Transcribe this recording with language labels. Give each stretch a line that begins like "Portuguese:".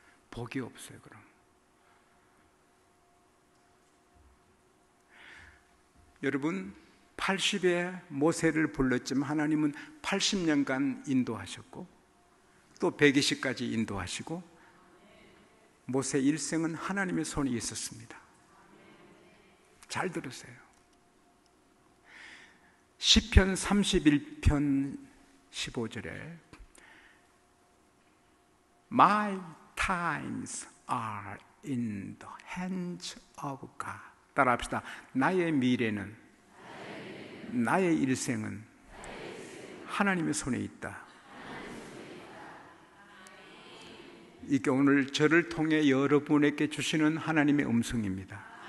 Korean: 복이 없어요. 그럼 여러분, 80에 모세를 불렀지만 하나님은 80년간 인도하셨고 또 120까지 인도하시고 모세 일생은 하나님의 손이 있었습니다. 잘 들으세요. 시편 31편 15절에
English: My times are in the hands of God.
Korean: 따라합시다. 나의 미래는, 나의 일생은 하나님의 손에 있다. 이게 오늘 저를 통해 여러분에게 주시는 하나님의 음성입니다.